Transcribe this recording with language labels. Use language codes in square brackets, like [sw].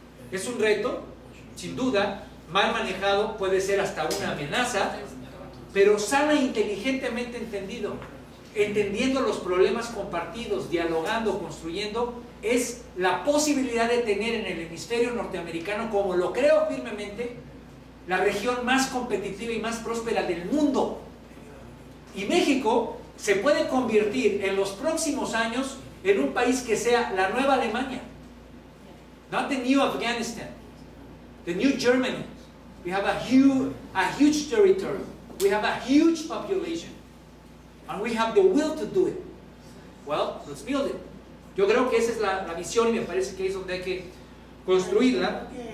[es] Es un reto, sin duda, mal manejado, puede ser hasta una amenaza, pero sana e inteligentemente entendido, entendiendo los problemas compartidos, dialogando, construyendo, es la posibilidad de tener en el hemisferio norteamericano, como lo creo firmemente, la región más competitiva y más próspera del mundo. Y México se puede convertir en los próximos años en un país que sea la nueva Alemania. [en] Not the new Afghanistan, the new Germany. We have a huge territory. We have a huge population. And we have the will to do it. Well, let's build it. [es] Yo creo que esa es la visión y me parece que es donde hay que construirla.